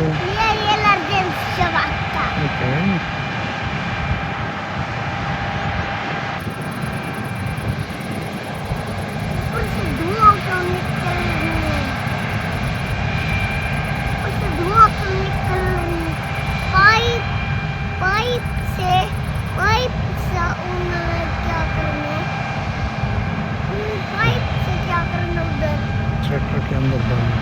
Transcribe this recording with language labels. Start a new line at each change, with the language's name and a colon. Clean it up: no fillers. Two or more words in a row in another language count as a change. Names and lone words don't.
Swedish: Jag gillar den svarta. Okej. Och så då kan
Hindi: पाइप से उन्हें क्या करना है? पाइप से क्या करना उधर? ट्रैक्टर के अंदर डालना।